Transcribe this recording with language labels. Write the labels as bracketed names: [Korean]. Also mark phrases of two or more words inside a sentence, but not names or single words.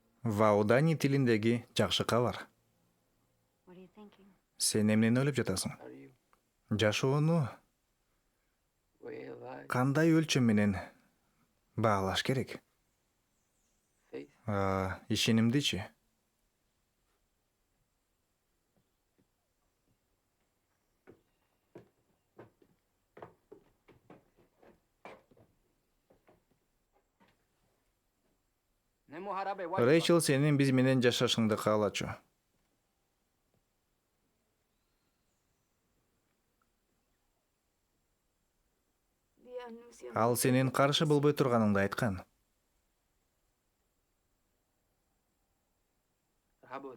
[Kyrgyz] Ваудани тилиндеги жакшы кабар. [English] What are you thinking? [Kyrgyz] Сен эмнени ойлоп жатасың? [English] Are you [Kyrgyz] Жашоону [English] way alive? [Kyrgyz] кандай өлчөм менен баалаш керек? [English] Faith? [Kyrgyz] Ишенимдичи? Nemo harabe white. Рэйчел сенин биз менен жашашыңды каалачу. Ал сенин каршы болбой турганыңды айткан. Habo.